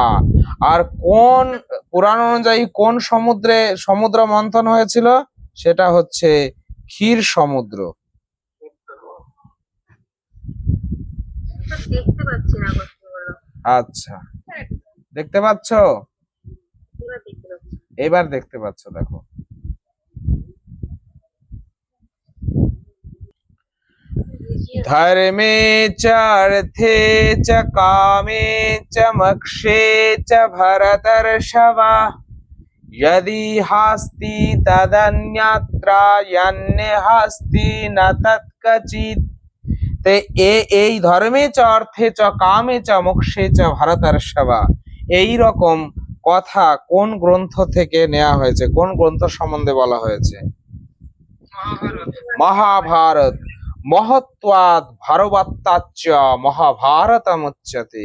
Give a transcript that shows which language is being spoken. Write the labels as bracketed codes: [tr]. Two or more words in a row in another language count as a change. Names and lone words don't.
[bn] আর কোন পুরাণ অনুযায়ী কোন সমুদ্রে সমুদ্র মন্থন হয়েছিল? সেটা হচ্ছে ক্ষীর সমুদ্র। আচ্ছা, দেখতে পাচ্ছ? এবার দেখতে পাচ্ছ, দেখো। [sa] धर्मे च अर्थे च कामे च मोक्षे च भरतर्षभ यदि हास्ति तदन्यत्र यन्ने हास्ति न तत्कचित्। [bn] তে এই [sa] ধর্মে চ অর্থে চ কামে চ মোক্ষে চ ভরতর্ষভ, [bn] এই রকম কথা কোন গ্রন্থ থেকে নেওয়া হয়েছে? কোন গ্রন্থ সম্বন্ধে বলা হয়েছে? মহাভারত। [sa] মহত্বাৎ ভারবাত্তাচ্চ মহাভারতমুচ্যতে।